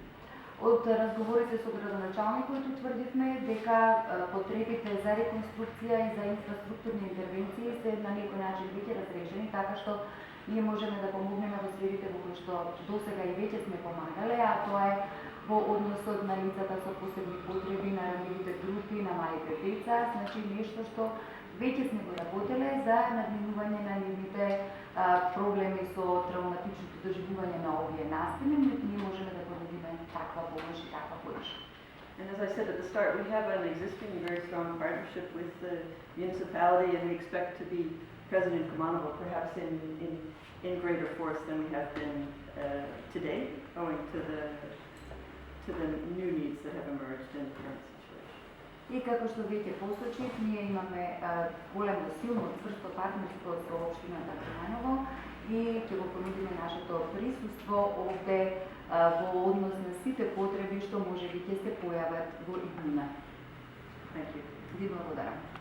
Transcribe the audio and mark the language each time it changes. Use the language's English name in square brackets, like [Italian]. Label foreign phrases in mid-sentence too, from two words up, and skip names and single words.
[Macedonian] Од разговорите со градоначалникот утврдивме дека потребите за реконструкција и за инфраструктурни интервенции се на некој начин веќе разрешени, така што ние можеме да помогнеме во сферите во кои што досега и веќе сме помагале, а тоа е во односот на лицата со посебни потреби, на ранливите групи, на малите деца, значи нешто што Веќе сме го работеле за надминување на нивните проблеми со травматичното доживување на овие настани, но ние можеме да понудиме таква помош и таква поддршка. [English] And as I said at the start, we have an existing very strong partnership with the municipality, and we expect to be present in Kumanovo, perhaps in greater force than we have been today, owing to the new needs that have emerged in the current situation. [Macedonian] И како што веќе посочив, ние имаме големо, силно, цврсто партнерство со општината Куманово и ќе го понудиме нашето присуство овде во однос на сите потреби што можеби ќе се појават во иднина. [English] Thank you. [Macedonian] Ви благодарам.